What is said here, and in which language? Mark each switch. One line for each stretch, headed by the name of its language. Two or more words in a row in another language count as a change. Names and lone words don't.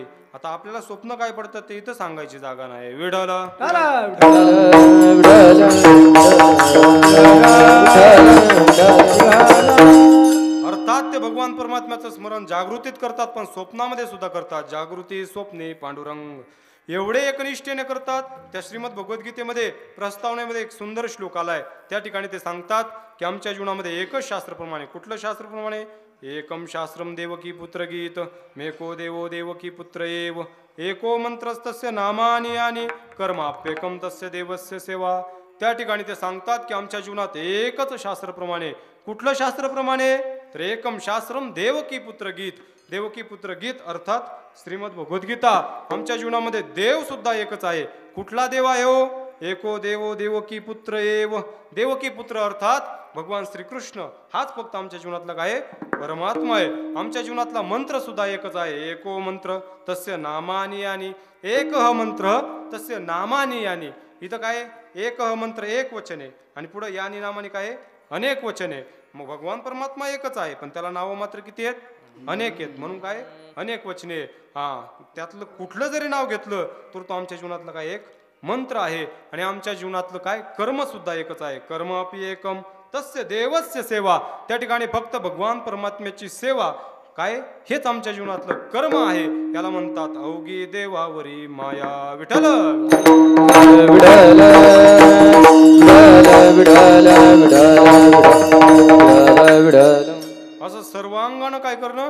Marathi: आता आपल्याला स्वप्न काय पडतं ते इथं सांगायची जागा नाही. विडाला अर्थात ते भगवान परमात्म्याचं स्मरण जागृतीत करतात, पण स्वप्नामध्ये सुद्धा करतात. जागृती स्वप्ने पांडुरंग एवढे एकनिष्ठेने करतात. त्या श्रीमद भगवद्गीतेमध्ये प्रस्तावनेमध्ये एक सुंदर श्लोक आलाय. त्या ठिकाणी ते सांगतात की आमच्या जीवनामध्ये एकच शास्त्रप्रमाणे. कुठलं शास्त्रप्रमाणे?
Sanskrit: एकम शास्त्रम देवकी पुत्र गीत मेको देवो देवकी पुत्र एव एको मंत्रस्तस्य नामानि यानि कर्माप्येकम तस्य देवस्य सेवा.
Marathi: त्या ठिकाणी ते सांगतात की आमच्या जीवनात एकच शास्त्रप्रमाणे. कुठलं शास्त्रप्रमाणे?
Sanskrit: तर एकम शास्त्रम देवकी पुत्र गीत.
Marathi: देवकी पुत्र गीत अर्थात श्रीमद भगवद्गीता. आमच्या जीवनामध्ये देव सुद्धा एकच आहे. कुठला देव आहे हो?
Sanskrit: एको देवो देवकी पुत्र एव.
Marathi: देवकी पुत्र अर्थात भगवान श्रीकृष्ण हाच फक्त आमच्या जीवनातला काय परमात्मा आहे. आमच्या जीवनातला मंत्र सुद्धा एकच आहे.
Sanskrit: एको मंत्र तस्य नामानि यानि. एक मंत्र तस्य नामानि यानि.
Marathi: इथं काय? एक मंत्र एक वचन आहे आणि पुढे यानी नामानी काय? अनेक वचन आहे. मग भगवान परमात्मा एकच आहे, पण त्याला नावं मात्र किती आहेत? अनेक आहेत. म्हणून काय? अनेक वचने. हा, त्यातलं कुठलं जरी नाव घेतलं तर तो आमच्या जीवनातलं काय एक मंत्र आहे. आणि आमच्या जीवनातलं काय कर्म सुद्धा एकच आहे.
Sanskrit: कर्म अपि एकम तस्य देवस्य सेवा.
Marathi: त्या ठिकाणी फक्त भगवान परमात्म्याची सेवा काय हेच आमच्या जीवनातलं कर्म आहे. याला म्हणतात अवघी देवावरी माया. विठ्ठल असं सर्वांगानं काय करणं?